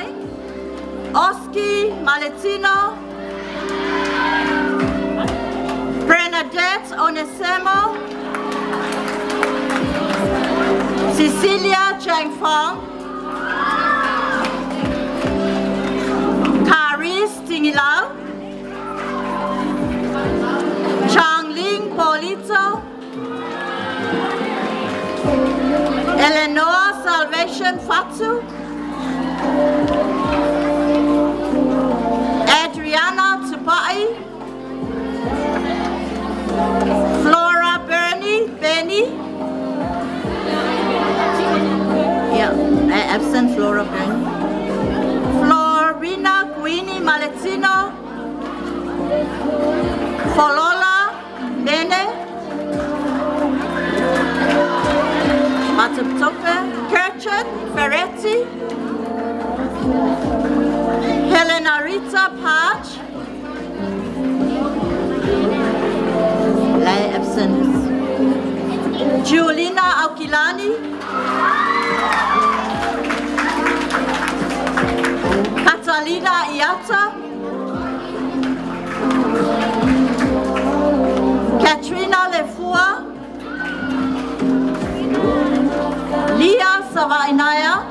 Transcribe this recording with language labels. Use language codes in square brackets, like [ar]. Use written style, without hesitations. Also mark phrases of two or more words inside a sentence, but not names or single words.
[en] Oski Maletino. Bernadette Onesemo. Cecilia Chang Fong. Caris Tingilao. Chang Ling Polito. Eleanor Salvation Fatu. Adriana Tupai. Flora Benny. Yeah, absent Flora Benny. Florina Queenie Maletino. Folola Nene. Matuptope. Kirchen Ferretti. Helena Rita Patch. Lay absent. Julina Aukilani. Catalina Iata. Katrina Lefua. Lia Savainaya.